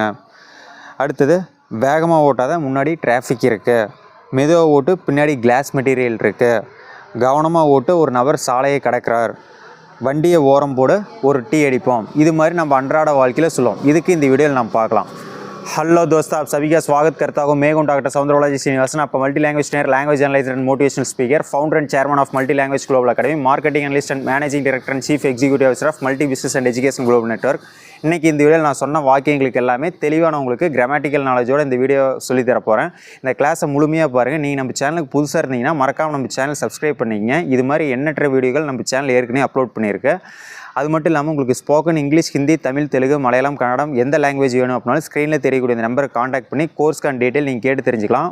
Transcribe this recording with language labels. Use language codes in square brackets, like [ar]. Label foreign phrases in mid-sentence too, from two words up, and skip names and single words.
[ta] அடுத்தது, வேகமாக ஓட்டாத, முன்னாடி டிராஃபிக் இருக்குது. மெதுவாக ஓட்டு, பின்னாடி [en] glass material [ta] இருக்குது. கவனமாக ஓட்டு, ஒரு நபர் சாலையை கடக்கிறார். வண்டியை ஓரம் போடு, ஒரு டீ அடிப்போம். இது மாதிரி நம்ம அன்றாட வாழ்க்கையில் சொல்லுவோம். இதுக்கு இந்த வீடியோவில் நம்ம பார்க்கலாம். [hi] हेलो दोस्तों, आप सभी का स्वागत करता हूँ। मैं हूं डॉक्टर सौंदरबालाजी श्रीनिवासन, आपका [en] multi language trainer, language analyst and motivational speaker, founder and chairman of Multi Language Global Academy, marketing analyst and managing director and chief executive officer of Multi Business and Education Global Network. [ta] இன்றைக்கி இந்த வீடியோவில் நான் சொன்ன வாக்கியங்களுக்கு எல்லாமே தெளிவான உங்களுக்கு [en] grammatical knowledge [ta] இந்த வீடியோ சொல்லித்தர போகிறேன். இந்த கிளாஸை முழுமையாக பாருங்கள். நீங்கள் நம்ம சேனலுக்கு புதுசாக இருந்தீங்கன்னா மறக்காமல் நம்ம [en] channel subscribe [ta] பண்ணிக்கங்க. இது மாதிரி எண்ணற்ற வீடியோகள் நம்ம சேனல் ஏற்கனவே அப்லோட் பண்ணியிருக்கேன். அது மட்டும் இல்லாமல் உங்களுக்கு [en] spoken English, [ta] ஹிந்தி, தமிழ், தெலுங்கு, மலையாளம், கன்னடம் எந்த லாங்குவேஜ் வேணும் அப்படின்னாலும் ஸ்க்ரீனில் தெரியக்கூடிய இந்த நம்பரை காண்டாக்ட் பண்ணி கோர்ஸ்க்கான டீட்டெயில் நீங்கள் கேட்டு தெரிஞ்சுக்கலாம்.